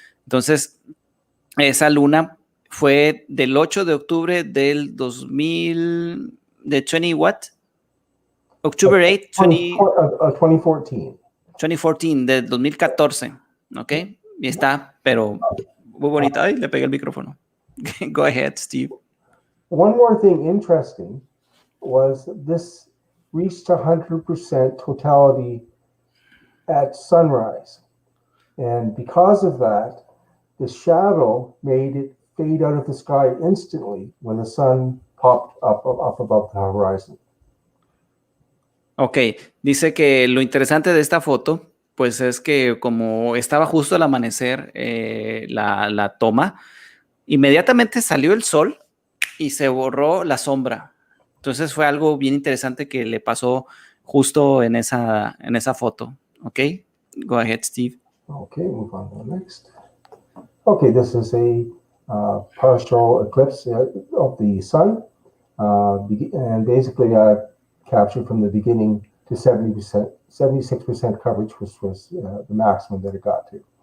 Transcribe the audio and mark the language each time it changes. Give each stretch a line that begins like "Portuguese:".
Spanish: Entonces, esa luna fue del 8 de octubre del 2000, de 20
English: what? October 8, 2014.
Spanish: 2014, del 2014, ¿ok? Y está, pero muy bonita. Ay, le pegué el micrófono.
English: Go ahead, Steve. One more thing interesting was this reached 100% totality at sunrise. And because of that, the shadow made it fade out of the sky instantly when the sun popped up above the horizon.
Spanish: Ok, dice que lo interesante de esta foto, pues es que como estaba justo al amanecer la toma, inmediatamente salió el sol y se borró la sombra. Entonces fue algo bien interesante que le pasó justo en esa foto.
English: Ok, go ahead, Steve. Okay, move on to the next. Okay, this is a partial eclipse of the sun. And basically I captured from the beginning to 70%, 76% coverage, which was the maximum that it got to.